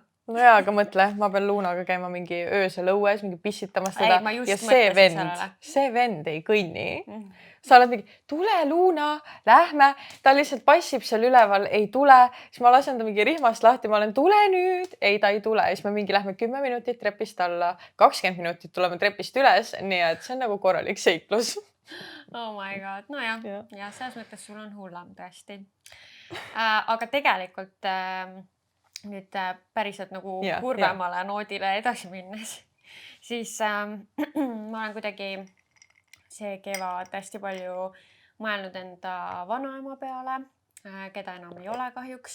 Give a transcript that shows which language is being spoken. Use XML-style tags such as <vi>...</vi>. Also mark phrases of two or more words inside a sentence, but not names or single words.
<et>No jaa, aga mõtle, ma pean Luunaga käima mingi öösel õues, mingi pissitamas teda ja see vend ei kõnni. Sa oled mingi, tule Luuna, lähme, ta lihtsalt passib seal üleval, ei tule, siis ma lasen ta mingi rihmast lahti, ma olen, tule nüüd, ei, ta ei tule, siis me mingi lähme 10 minutit trepist alla, 20 minutit tuleme trepist üles, nii et see on nagu korralik seiklus.</et> <en>Oh my god,</en> <et>no jah, ja selles mõttes sul on hullam tõesti. Aga tegelikult nüüd päriselt nagu kurvemale noodile edasi minnes, siis ma olen kuidagi see kevad hästi palju mõelnud enda vanaema peale, keda enam ei ole kahjuks.</et>